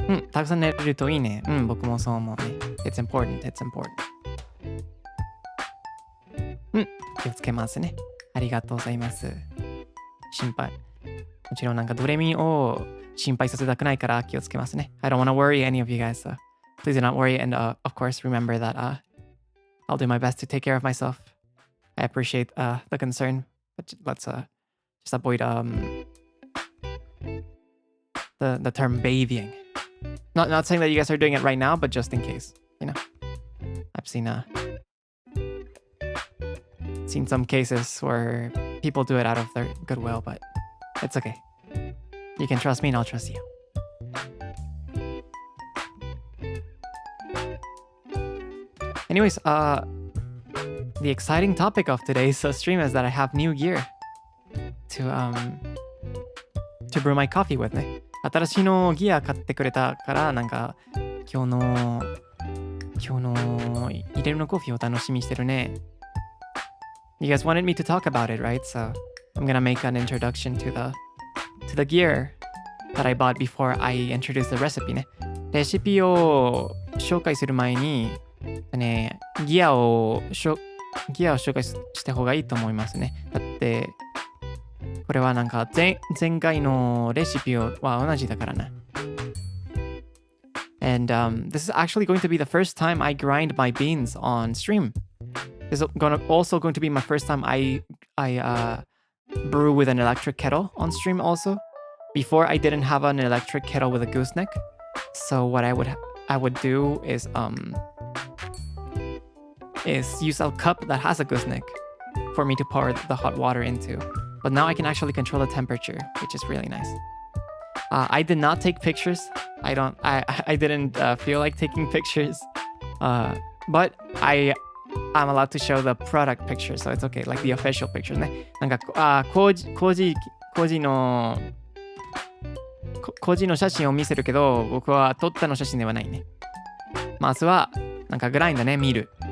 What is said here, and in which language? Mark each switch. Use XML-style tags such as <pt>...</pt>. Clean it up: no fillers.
<ja>たくさん寝れるといいね。僕もそう思うね。</ja> <en>It's important.</en> <ja>気をつけますね。ありがとうございます。心配。もちろんなんかドレミを心配させたくないから気をつけますね。</ja> <en>I don't want to worry any of you guys, so please do not worry. And of course, remember that I'll do my best to take care of myself. I appreciate the concern, but let's just avoid the term babying. Not saying that you guys are doing it right now, but just in case, you know. I've seen some cases where people do it out of their goodwill, but it's okay. You can trust me and I'll trust you. Anyways, the exciting topic of today's stream is that I have new gear to brew my coffee with ね。</en> <ja>新しいのギア買ってくれたから、なんか今日の入れるのコーヒーを楽しみにしてるね。</ja> <en>You guys wanted me to talk about it, right? So I'm gonna make an introduction to the gear that I bought before I introduce the recipe ね。</en> <ja>レシピを紹介する前にね、ギアを紹介した方がいいと思いますね。だってこれはなんか前回のレシピは同じだからな。</ja> <en>And this is actually going to be the first time I grind my beans on stream. This is also going to be my first time I brew with an electric kettle on stream also. Before I didn't have an electric kettle with a gooseneck. So what I would do is use a cup that has a gooseneck for me to pour the hot water into. But now I can actually control the temperature, which is really nice. I did not take pictures. I didn't feel like taking pictures. But I'm allowed to show the product picture, so it's okay, like the official pictures ね。</en> <ja>なんか工事の写真を見せるけど、僕は撮ったの写真ではないね。まずはなんかグラインダーね、見る。</ja>